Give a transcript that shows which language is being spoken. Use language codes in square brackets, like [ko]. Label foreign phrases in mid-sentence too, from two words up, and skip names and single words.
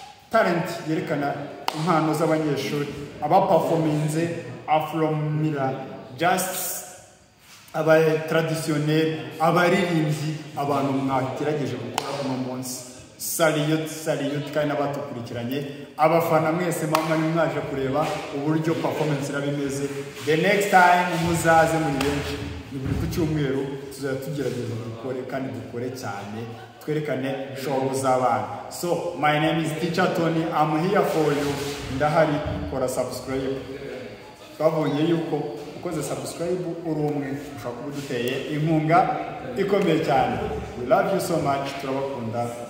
[rw] Talent yerekana impano z'abanyeshuri, abaperforminze Afro Mira, just aba traditionnel, abaririmbyi, abantu mwagerageje gukora uno munsi. Salute, salute, kandi n'abatukurikiranye, abafana mwese mama ni mwaje kureba uburyo performance iraba imeze. [en] The next time [rw] muzaze muri benshi, ni buri ku cyumweru, tuzajya tugerageza dukore kandi dukore cyane, twerekane show z'abana. [en] So, my name is Teacher Tony, I'm here for you. [rw] Ndahari, kora subscribe. Twabonye yuko ukoze subscribe uri umwe, ushobora kuba uduteye inkunga ikomeye cyane. [en] We love you so much, [rw] turabakunda.